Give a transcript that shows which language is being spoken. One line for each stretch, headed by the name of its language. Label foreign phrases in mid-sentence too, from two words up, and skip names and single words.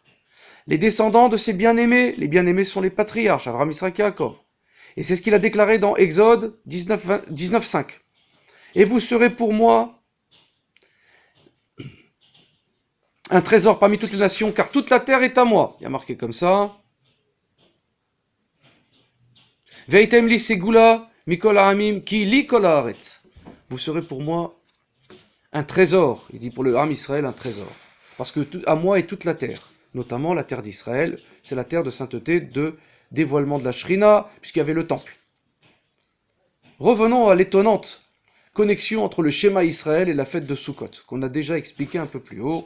French: Les descendants de ses bien-aimés, les bien-aimés sont les patriarches, Abraham, Isaac et Jacob. Et c'est ce qu'il a déclaré dans Exode 19:5. Et vous serez pour moi un trésor parmi toutes les nations, car toute la terre est à moi. Il y a marqué comme ça.
Hebrew: והייתם לי סגולה מכל העמים כי לי כל הארץ.
French: Vous serez pour moi un trésor. Il dit pour le Ham Israël un trésor. Parce que à moi est toute la terre, notamment la terre d'Israël. C'est la terre de sainteté, de dévoilement de la Shrina, puisqu'il y avait le temple. Revenons à l'étonnante connexion entre le schéma Israël et la fête de Sukkot, qu'on a déjà expliqué un peu plus haut.